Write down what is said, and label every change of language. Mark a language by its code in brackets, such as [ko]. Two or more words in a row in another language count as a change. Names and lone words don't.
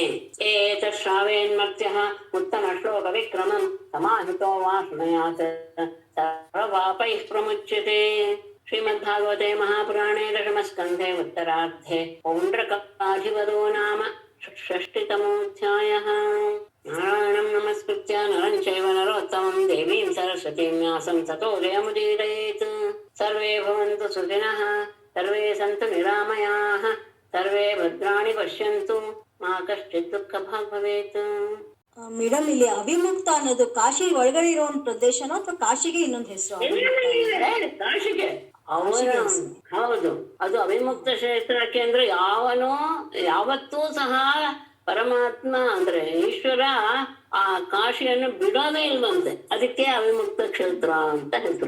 [sa] ಏತಶ್ರಾವೇನ್ಮರ್ತ್ಯಃ ಉತ್ತಮ ಶ್ಲೋಕ ವಿಕ್ರಮಂ ಸಮಾಹಿತೋ ವಾ ಶೃಣುಯಾತ್ ಸರ್ವಪಾಪೈಃ ಪ್ರಮುಚ್ಯತೆ. ಶ್ರೀಮದ್ಭಾಗವತೆ ಮಹಾಪುರಾಣೇ ದಶಮಸ್ಕಂಧೆ ಉತ್ತರಾರ್ಧೆ ಪೌಂಡ್ರಕಾಧಿಪದೋ ನಾಮ ಷಷ್ಠಿತಮೋऽಧ್ಯಾಯಃ. ನಾರಾಯಣಂ ನಮಸ್ಕೃತ್ಯ ನರಂ ಚೈವ ನರೋತ್ತಮಂ ದೇವೀಂ ಸರಸ್ವತೀಂ ವ್ಯಾಸಂ ತತೋ ಜಯಮುದೀರಯೇತ್. ಸರ್ವೇ ಭವಂತು ಸುಖಿನಃ, ಸರ್ವೇ ಸಂತು ನಿರಾಮಯಾಃ, ಸರ್ವೇ ಭದ್ರಾಣಿ ಪಶ್ಯಂತು, ಮಾ ಕಶ್ಚಿತ್ ದುಃಖ ಭಾಗ್ ಭವೇತ್. [kn] ಮೇಡಮ್, ಇಲ್ಲಿ ಅವಿಮುಕ್ತ ಅನ್ನೋದು ಕಾಶಿ ಒಳಗಡೆ ಇರೋ ಒಂದು ಪ್ರದೇಶನೋ ಅಥವಾ ಕಾಶಿಗೆ ಇನ್ನೊಂದು ಹೆಸರು? ಕಾಶಿಗೆ ಅವನ ಹೌದು, ಅದು ಅವಿಮುಕ್ತ ಕ್ಷೇತ್ರಕ್ಕೆ ಅಂದ್ರೆ ಯಾವತ್ತೂ ಸಹ ಪರಮಾತ್ಮ ಅಂದ್ರೆ ಈಶ್ವರ ಆ ಕಾಶಿಯನ್ನು ಬಿಡೋದೇ ಇಲ್ವಂತೆ, ಅದಕ್ಕೆ ಅವಿಮುಕ್ತ ಕ್ಷೇತ್ರ ಅಂತ ಹೆಸರು.